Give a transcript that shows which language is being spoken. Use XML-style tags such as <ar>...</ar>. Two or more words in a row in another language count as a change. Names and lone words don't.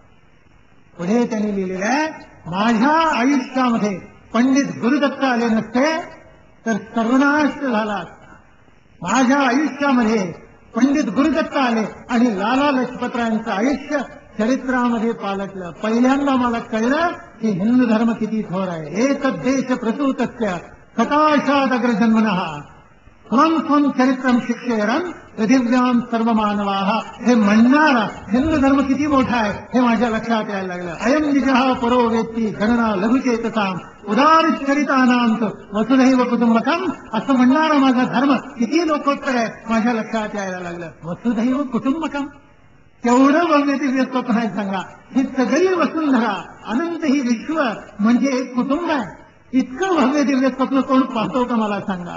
<mr>पुढे त्यांनी लिहिलेलं आहे, माझ्या आयुष्यामध्ये पंडित गुरुदत्त आले नसते तर सर्वनाश झाला असता. माझ्या आयुष्यामध्ये पंडित गुरुदत्त आले आणि लाला लजपतरायांचं आयुष्य चरित्रामध्ये पालटलं. पहिल्यांदा मला कळलं की हिंदू धर्म किती थोर आहे.</mr> <sa>एक देश प्रसूतस्य सकाशादग्रजन्मनः स्वं स्वं चरित्रम शिक्षेरन पृथिव्याम सर्व मानवाः.</sa> <mr>हे म्हणणारा हिंदू धर्म किती मोठा आहे हे माझ्या लक्षात यायला लागलं.</mr> <sa>अयम निजः परो वेत्ती गणना लघुचेतसाम उदार चरितानाम वसुधैव कुटुंबकम.</sa> <mr>असं म्हणणारा माझा धर्म किती लोकोत्तर आहे माझ्या लक्षात यायला लागलं.</mr> <sa>वसुधैव कुटुंबकम,</sa> <mr>केवढं भव्य दिव्य स्वप्न आहे सांगा. ही सगळी वसुंधरा, अनंत ही विश्व म्हणजे एक कुटुंब आहे. इतकं भव्य दिव्य स्वप्न कोण पाहतो का मला सांगा.</mr>